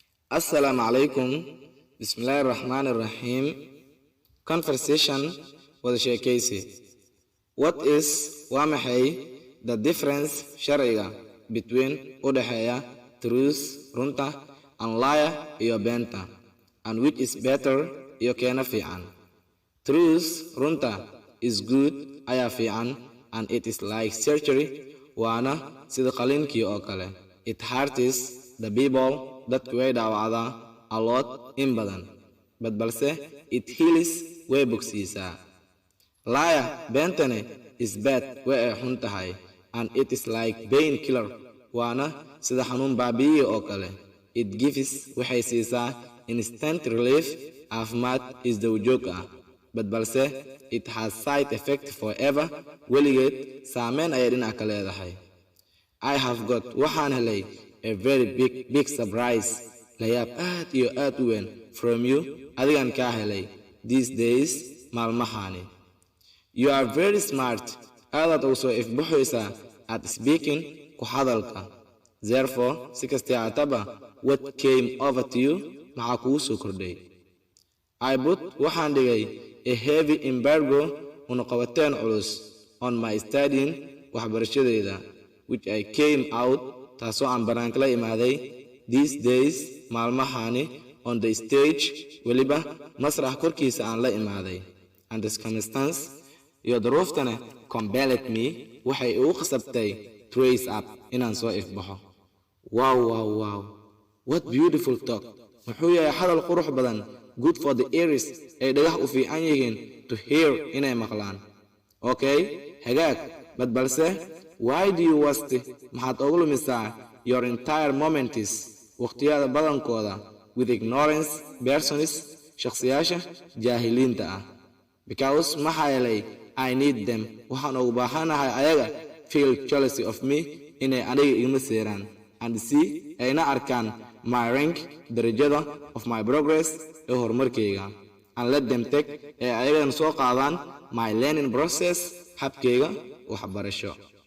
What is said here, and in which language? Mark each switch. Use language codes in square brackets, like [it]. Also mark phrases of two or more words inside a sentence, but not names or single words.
[ar] Assalamu alaikum. Bismillahir Rahmanir Rahim. [so] Conversation wada sheekaysi. [en] What is [so] waa maxay [en] the difference sharciga between [so] u dhaxeeya [en] truth runta and liar [so] iyo beenta, [en] and which is better [so] iyo keena fiican? [en] Truth runta is good [so] ayaa fiican, [en] and it is like surgery [so] waana sida qalinkii oo kale. [en] It hurts the people [so] dadku way dhaawacdaa [en] a lot [so] in badan, [en] balse it heals [so] way bogsiisaa. Liar beentane [en] is bad [so] way ay xun tahay, [en] and it is like pain killer [so] waana sida xanuun baabi'iye oo kale. [en] It gives [so] waxay siisaa [en] instant relief, [so] caafimaad is dawjoog ah, [en] balse it has side effect forever, weligeed saameyn ayay dhinac ka leedahay. I have got [so] waxaan helay [en] a very big surprise, [so] layaab aad iyo aad u weyn [en] from you [so] adigan kaa helay [en] these days [so] maalmahani. [en] You are very smart, [so] aadaad ugu soo ifbuxaysaa [en] at speaking [so] ku hadalka. Therefore si kastee aataba [en] what came over to you [so] maxaa kugu soo kordhay? [en] I put [so] waxaan dhigay [en] a heavy embargo [so] unaqabateen culus [en] on my studying waxbarashadayda, which I came out [so] taasoo aan banaanka la imaaday [en] these days maalmahani on the stage, [so] weliba masrax korkiisa aan la imaaday. [en] And the circumstance [so] iyo duruuftana [en] compelled me [so] waxay igu khasabtay [en] to raise up [so] inaan soo ifbaxo. [en] Wow, what beautiful talk. [so] Muxuu yahay hadal qurux badan, [en] good for the ears [so] ay dhagax u fiican yihiin [en] to hear [so] inay maqlaan. [en] Okay, [so] hagaag, balse [en] why do you waste [so] maxaad ugu lumisaa [en] your entire moments [so] waqtiyada badankooda [en] with ignorance persons [so] shakhsiyaasha jaahiliinta ah? [en] Because [so] maxaa yeelay [en] I need them, [so] waxaan ugu baahanahay ayaga [en] feel jealousy of me [so] inay aniga igama seeraan, [en] and see [so] ayna arkaan [en] my rank darajada of my progress [so] ee horumarkayga, [en] and let them take [so] ee ayagan soo qaadaan [en] my learning process [so] habkayga waxbarasho.